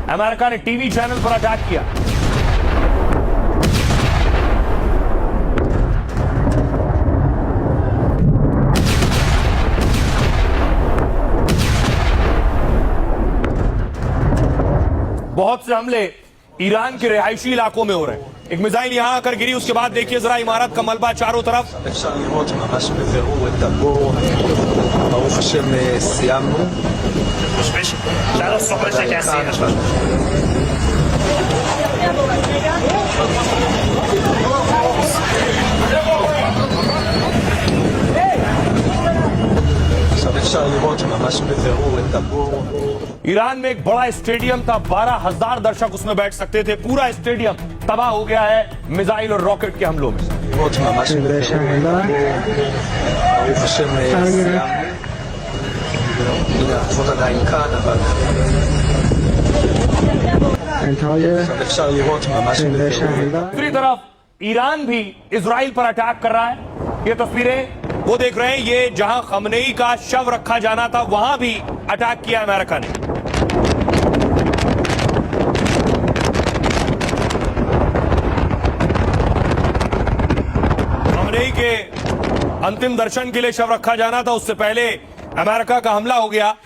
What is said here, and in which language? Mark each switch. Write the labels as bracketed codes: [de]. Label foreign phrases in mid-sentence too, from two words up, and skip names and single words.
[hi] अमेरिका ने टीवी चैनल पर अटैक किया। बहुत से हमले ईरान के रिहायशी इलाकों में हो रहे हैं। एक मिसाइल यहां आकर गिरी, उसके बाद देखिए जरा इमारत का मलबा चारों तरफ। [he] אפשר לראות ממש בבירור את הבור. ברוך השם סיימנו. עכשיו אפשר לראות ממש בבירור את הבור. [hi] ईरान में एक बड़ा स्टेडियम था, 12,000 दर्शक उसमें बैठ सकते थे। पूरा स्टेडियम तबाह हो गया है मिसाइल और रॉकेट के हमलों में। [he] לראות ממש בבירור. ברוך השם סיימנו. הנה התחוות עדיין כאן, אבל עכשיו אפשר לראות ממש בבירור. [hi] दूसरी तरफ ईरान भी इजराइल पर अटैक कर रहा है। ये तस्वीरें वो देख रहे हैं, ये जहां खमनेई का शव रखा जाना था वहां भी अटैक किया अमेरिका ने। खमनेई के अंतिम दर्शन के लिए शव रखा जाना था, उससे पहले अमेरिका का हमला हो गया।